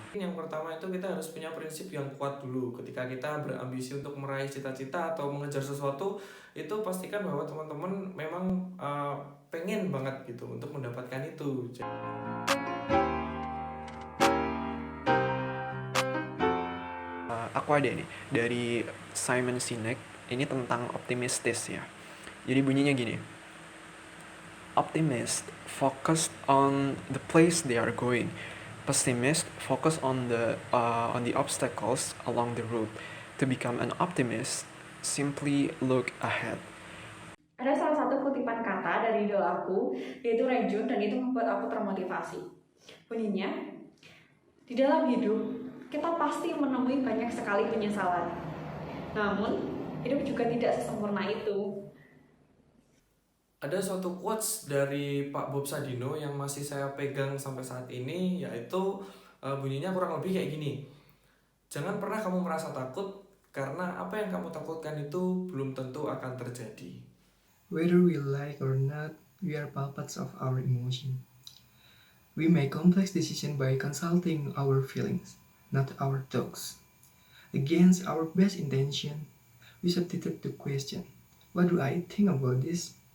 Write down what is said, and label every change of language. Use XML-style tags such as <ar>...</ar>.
<id>Yang pertama itu kita harus punya prinsip yang kuat dulu. Ketika kita berambisi untuk meraih cita-cita atau mengejar sesuatu, itu pastikan bahwa teman-teman memang pengen banget gitu untuk mendapatkan itu. Aku ada nih dari Simon Sinek, ini tentang optimistis ya. Jadi bunyinya gini.</id> <en>Optimist focused on the place they are going. Pessimist focus on the obstacles along the route. To become an optimist, simply look ahead.</en> <id>Ada salah satu kutipan kata dari idola aku, yaitu Renjun, dan itu membuat aku termotivasi. Bunyinya, di dalam hidup, kita pasti menemui banyak sekali penyesalan. Namun, hidup juga tidak sesempurna itu. Ada suatu quotes dari Pak Bob Sadino yang masih saya pegang sampai saat ini, yaitu bunyinya kurang lebih kayak gini. Jangan pernah kamu merasa takut, karena apa yang kamu takutkan itu belum tentu akan terjadi.</id> <en>Whether we like or not, we are puppets of our emotion. We make complex decisions by consulting our feelings, not our thoughts. Against our best intention, we substitute the question, what do I think about this?</en>